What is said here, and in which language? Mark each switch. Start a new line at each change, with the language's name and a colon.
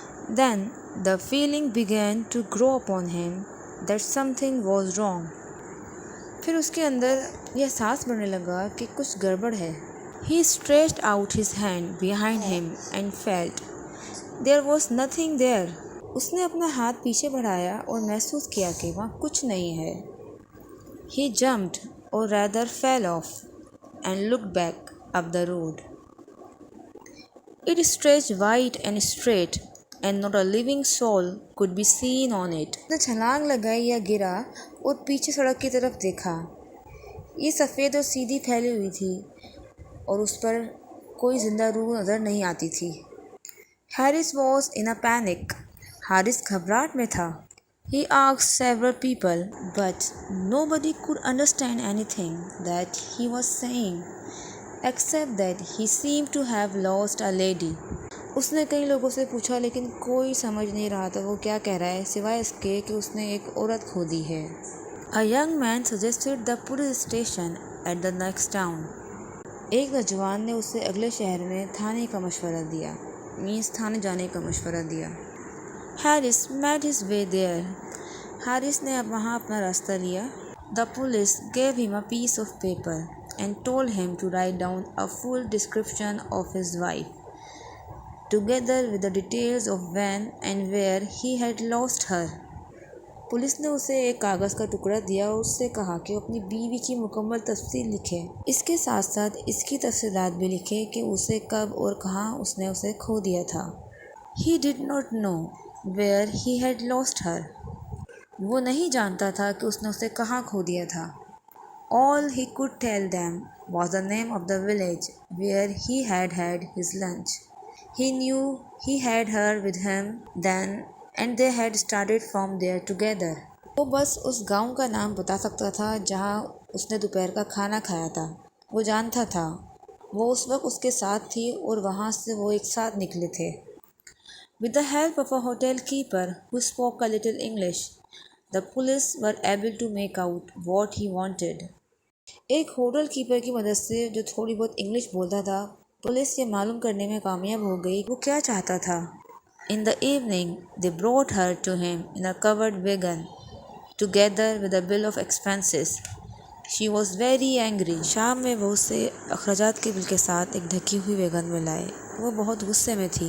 English: Then the feeling began to grow upon him that something was wrong.
Hindi: फिर उसके अंदर यह एहसास बढ़ने लगा कि कुछ गड़बड़ है.
English: He stretched out his hand behind him and felt there was nothing there.
Hindi: उसने अपना हाथ पीछे बढ़ाया और महसूस किया कि वहाँ कुछ नहीं है.
English: He jumped or rather fell off and looked back up the road. It stretched wide and straight and not a living soul could be seen on it.
Hindi: उसने छलांग लगाई या गिरा और पीछे सड़क की तरफ देखा। ये सफ़ेद और सीधी फैली हुई थी और उस पर कोई जिंदा रूह नज़र नहीं आती थी।
English: Harris was in a panic.
Hindi: Haris घबराहट में था।
English: He asked several people, but nobody could understand anything that he was saying, except that he seemed to have lost a lady.
Hindi: उसने कई लोगों से पूछा लेकिन कोई समझ नहीं रहा था वो क्या कह रहा है, सिवाय इसके कि उसने एक औरत खो दी है।
English: A young man suggested the police station at the next town.
Hindi: एक नौजवान ने उसे अगले शहर में थाने का मशवरा दिया, मीन्स थाने जाने का मशवरा दिया।
English: Harris made his way there.
Hindi: Haris ने अब वहाँ अपना रास्ता लिया।
English: The police gave him a piece of paper and told him to write down a full description of his wife, together with the details of when and where he had lost her.
Hindi: Police ने उसे एक कागज़ का टुकड़ा दिया और उससे कहा कि वो अपनी बीवी की मुकम्मल तफसील लिखे। इसके साथ साथ इसकी तफसीलात भी लिखे कि उसे कब और कहाँ उसने उसे खो दिया था।
English: He did not know where he had lost her.
Hindi: वो नहीं जानता था कि उसने उसे कहाँ खो दिया था।
English: All he could tell them was the name of the village where he had had his lunch. He knew he had her with him then and they had started from there together.
Hindi: वो बस उस गांव का नाम बता सकता था जहाँ उसने दोपहर का खाना खाया था। वो जानता था वो उस वक्त उसके साथ थी और वहाँ से वो एक साथ निकले थे।
English: With the help of a hotel keeper who spoke a little English, the police were able to make out what he wanted.
Hindi: एक होटल कीपर की मदद से जो थोड़ी बहुत इंग्लिश बोलता था, पुलिस ये मालूम करने में कामयाब हो गई वो क्या चाहता था।
English: In the evening, they brought her to him in a covered wagon, together with a bill of expenses. She was very angry.
Hindi: शाम में वो उसे अखराजात के बिल के साथ एक ढकी हुई वैगन में लाए। वो बहुत गुस्से में थी।